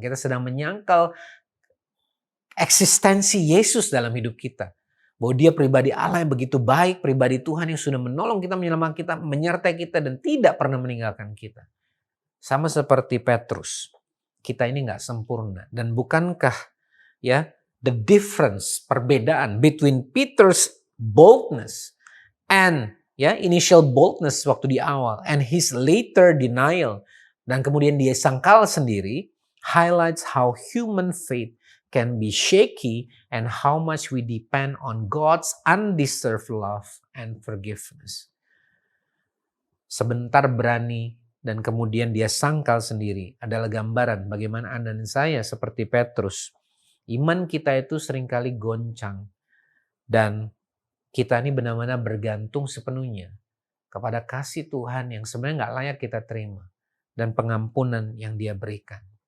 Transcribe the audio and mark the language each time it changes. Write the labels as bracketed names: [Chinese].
[Indonesian] Kita sedang menyangkal eksistensi Yesus dalam hidup kita. Bahwa dia pribadi Allah yang begitu baik, pribadi Tuhan yang sudah menolong kita, menyelamatkan kita, menyertai kita, dan tidak pernah meninggalkan kita. Sama seperti Petrus, kita ini nggak sempurna. Dan bukankah ya [English] the difference, perbedaan between Peter's boldness and initial boldness [Indonesian] waktu di awal [English] and his later denial, [Indonesian] dan kemudian dia sangkal sendiri, [English] highlights how human faith can be shaky and how much we depend on God's undeserved love and forgiveness. [Indonesian] Sebentar berani dan kemudian dia sangkal sendiri adalah gambaran bagaimana Anda dan saya seperti Petrus. Iman kita itu seringkali goncang dan kita ini benar-benar bergantung sepenuhnya kepada kasih Tuhan yang sebenarnya nggak layak kita terima dan pengampunan yang Dia berikan.